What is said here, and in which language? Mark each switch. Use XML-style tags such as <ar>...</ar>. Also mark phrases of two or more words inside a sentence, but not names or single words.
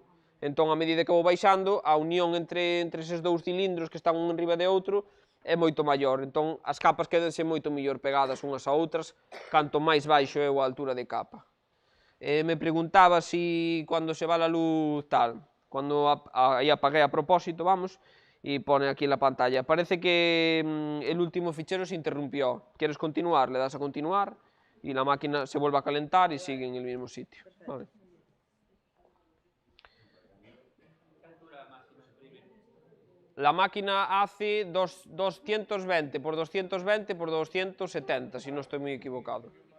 <gl>Entón, a medida que vou baixando, a unión entre eses dous cilindros que están un enriba de outro é moito maior. Entón, as capas quedanse moito mellor pegadas unhas a outras, canto máis baixo é a altura de capa.</gl> <es>Me preguntaba si cando se va a luz tal,</es> <gl>cando aí apaguei</gl> <es>a propósito, vamos, e pone aquí en la pantalla. Parece que el último fichero se interrumpió. ¿Quieres continuar? Le das a continuar y la máquina se vuelve a calentar y sigue en el mismo sitio. Vale. La máquina hace 220 por 220 por 270, si no estoy muy equivocado.</es>